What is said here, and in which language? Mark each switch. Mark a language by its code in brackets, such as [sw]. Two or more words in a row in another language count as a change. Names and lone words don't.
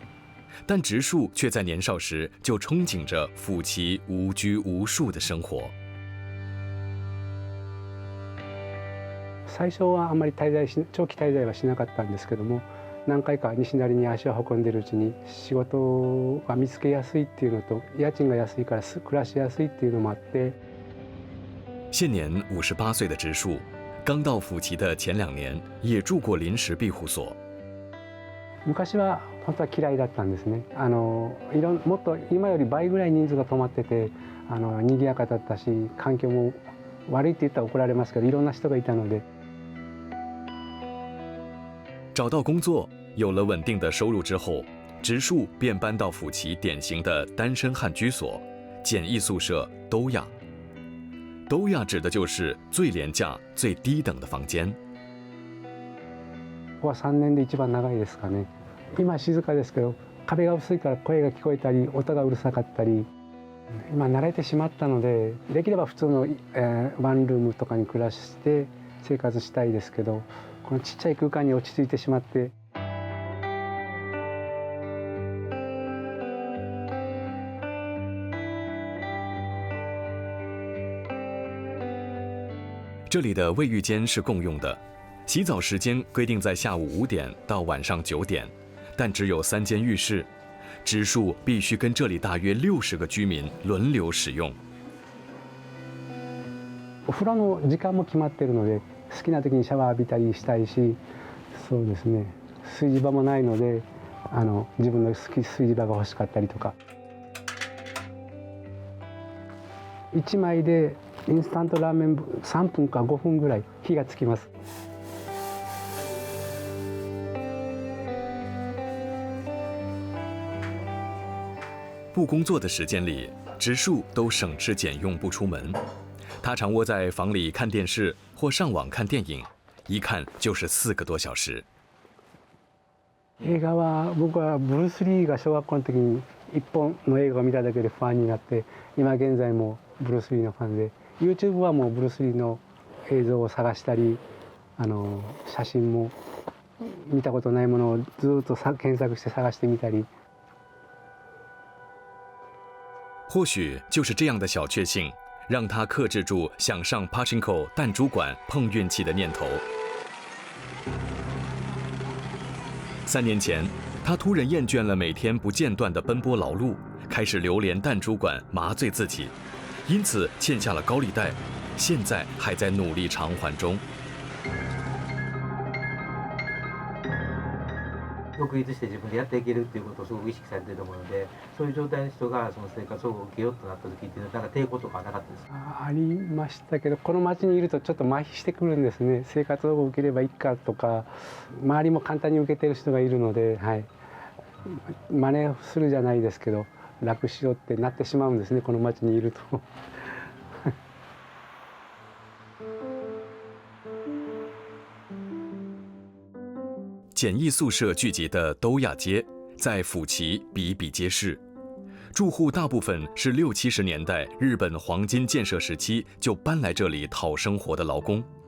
[zh] 但直树却在年少时就憧憬着府崎无拘无束的生活。 [ja] 最初はあまり長期滞在はしなかったんですけども、何回か西成に足を運んでいるうちに仕事が見つけやすいっていうのと、家賃が安いから暮らしやすいっていうのもあって。 [zh] 现年58岁的直树，刚到府崎的前2年也住过临时庇护所。 [ja] 昔は本当は嫌いだったんですね。もっと今より倍ぐらい人数が泊まってて、賑やかだったし、環境も悪いって言ったら怒られますけど、いろんな人がいたので。 [zh] 找到工作，有了稳定的收入之后，直树便搬到府崎典型的单身汉居所——简易宿舍都亚。都亚指的就是最廉价、最低等的房间。 [ja] ここは3年で一番長いですかね。今静かですけど、壁が薄いから声が聞こえたり、音がうるさかったり。今慣れてしまったので、できれば普通の、ワンルームとかに暮らして生活したいですけど、このちっちゃい空間に落ち着いてしまって。 [zh] 这里的卫浴间是共用的，洗澡时间规定在下午5点到晚上9点，但只有3间浴室，直树必须跟这里大约60个居民轮流使用。 [ja] お風呂の時間も決まってるので、好きな時にシャワー浴びたりしたいし、そうですね。炊事場もないので、自分の好き炊事場が欲しかったりとか。1枚でインスタントラーメン3分か5分ぐらい火がつきます。 [zh] 不工作的时间里，直树都省吃俭用不出门。他常窝在房里看电视或上网看电影，一看就是4个多小时。 [ja] 映画は僕はブルース・リーが小学校の時に1本の映画を見ただけでファンになって、今現在もブルース・リーのファンで、YouTube はもうブルース・リーの映像を探したり、写真も見たことないものをずっと検索して探してみたり。 [zh] 或许就是这样的小确幸， 让他克制住想上 Pachinko 弹珠馆碰运气的念头。3年前，他突然厌倦了每天不间断的奔波劳碌，开始流连弹珠馆麻醉自己，因此欠下了高利贷，现在还在努力偿还中。 [ja] 独立して自分でやっていけるっていうことをすごく意識されていると思うので、そういう状態の人がその生活を受けようとなった時っていうのはなんか抵抗とかなかったですか？ありましたけど、この町にいるとちょっと麻痺してくるんですね。生活保護を受ければいいかとか、周りも簡単に受けてる人がいるので、はい、真似するじゃないですけど、楽しようってなってしまうんですね、この町にいると。 [zh] 简易宿舍聚集的都亚街，在府崎比比皆是。住户大部分是60、70年代日本黄金建设时期就搬来这里讨生活的劳工。